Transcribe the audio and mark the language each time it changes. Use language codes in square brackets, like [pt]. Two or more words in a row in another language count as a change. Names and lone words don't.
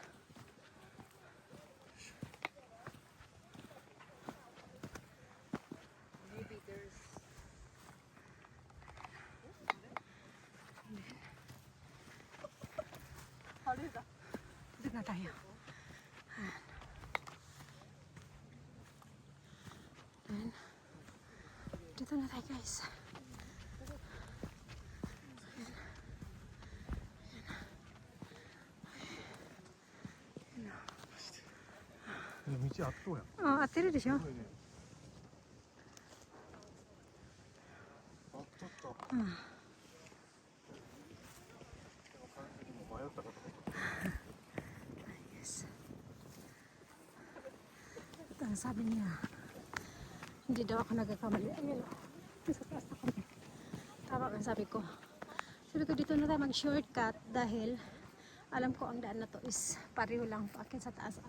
[tl] Dito na tayo. Ayan. Dito na tayo guys. [ja] 道あっとうやん Oh, 合ってるでしょ? すごいねあっとった 完全にもう迷ったかと思った [en] Yes. [tl] Ito ang sabi niya. Hindi daw ako nagkakamali. Ayun o. Sa taas na kami. Tama ang sabi ko. Sabi ko dito na tayo mag-shortcut dahil alam ko ang daan na to is pareho lang paakyat sa taas.